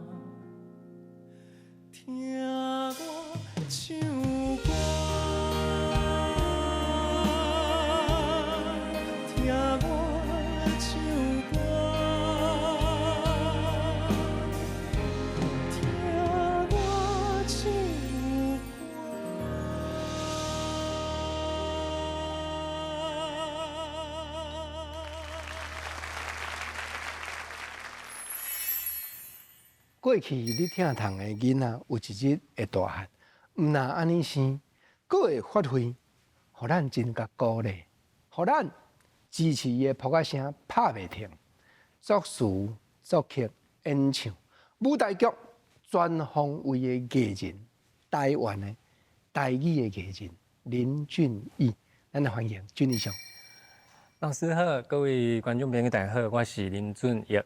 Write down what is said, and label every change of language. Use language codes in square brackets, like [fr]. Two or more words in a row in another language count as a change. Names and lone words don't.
[nan] 听我唱歌，听我唱歌，听我唱过去你听堂的囡仔有一日会大汉，毋那安尼生，佫会发挥，互咱真甲鼓励，互咱支持伊的扑仔声拍袂停。作词、作曲、演唱、舞台剧全方位的艺人，台湾的台语的艺人林俊逸，咱来欢迎俊逸兄。老师好，各位观众朋友大家好，我是林俊逸。